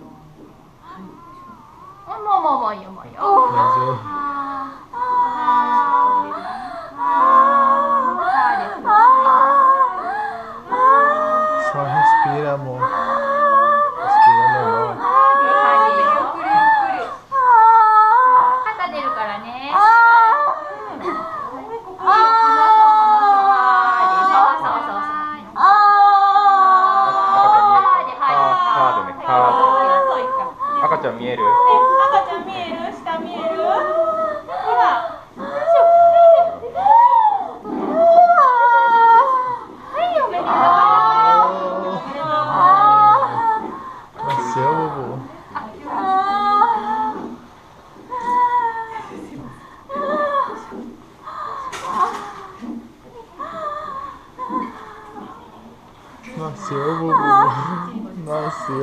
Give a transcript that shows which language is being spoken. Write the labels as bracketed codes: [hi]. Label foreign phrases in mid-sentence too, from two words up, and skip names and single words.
[pt] Só respira, amor. Respira normal. [ja] 肩出るからね。赤ちゃん見える？赤ちゃん見える？下見える？ほら。はいよ、おめでとう。 [pt] Nasceu, bobo. Nasceu, bobo.